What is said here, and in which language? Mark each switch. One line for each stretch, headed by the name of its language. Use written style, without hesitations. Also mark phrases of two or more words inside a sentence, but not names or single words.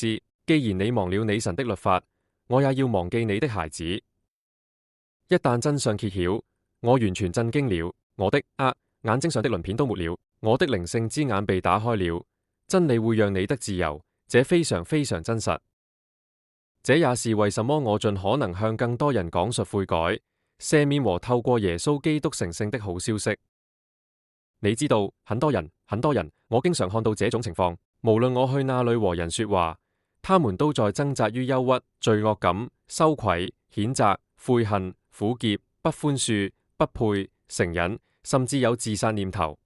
Chinese: 既然你忘了你神的律法，我也要忘記你的孩子。一旦真相揭曉，我完全震驚了，我的眼睛上的鱗片都沒了，我的靈性之眼被打開了。真理會讓你得自由，這非常非常真實。這也是為什麼我盡可能向更多人講述悔改、赦免和透過耶穌基督成聖的好消息。你知道，很多人，我經常看到這種情況。無論我去哪裏和人說話，他們都在掙扎於憂鬱、罪惡感、羞愧、譴責、悔恨、苦澀、不寬恕、不配、承認，甚至有自殺念頭。